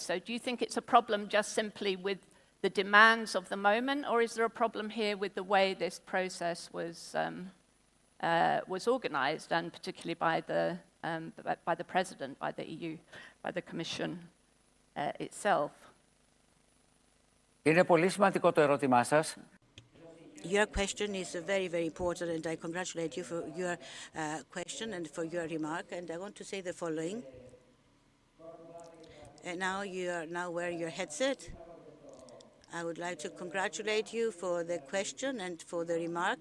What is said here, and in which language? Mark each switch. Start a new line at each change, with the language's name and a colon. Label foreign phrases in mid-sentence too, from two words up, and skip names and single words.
English: So do you think it's a problem just simply with the demands of the moment, or is there a problem here with the way this process was organized, and particularly by the President, by the EU, by the Commission itself?
Greek: Είναι πολύ σημαντικό το ερώτημά σας.
English: Your question is very, very important, and I congratulate you for your question and for your remark. And I want to say the following. And now you are now wearing your headset. I would like to congratulate you for the question and for the remark.